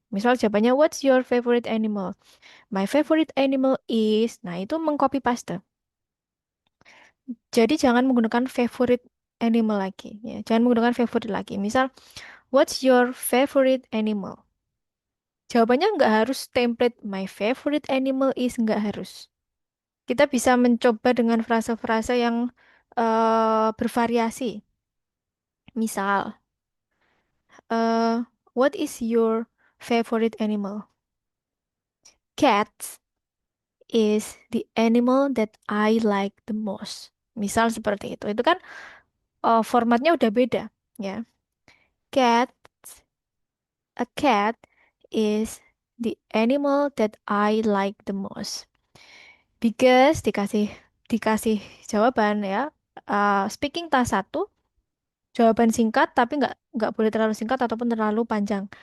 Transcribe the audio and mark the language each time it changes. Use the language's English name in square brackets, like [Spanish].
[Indonesian] Misal jawabannya, [English] What's your favorite animal? My favorite animal is. [Indonesian] Nah, itu mengcopy paste. Jadi jangan menggunakan favorite animal lagi. Ya. Jangan menggunakan favorite lagi. [English] Misal, What's your favorite animal? [Indonesian] Jawabannya nggak harus template [English] My favorite animal is. [Indonesian] Nggak harus. Kita bisa mencoba dengan frasa-frasa yang bervariasi. [English] Misal, What is your favorite animal? Cats is the animal that I like the most. [Indonesian] Misal seperti itu. Itu kan formatnya udah beda, ya. [English] Cat, a cat is the animal that I like the most. [Indonesian] Because dikasih jawaban ya. Speaking task 1, jawaban singkat tapi nggak boleh terlalu singkat ataupun terlalu panjang.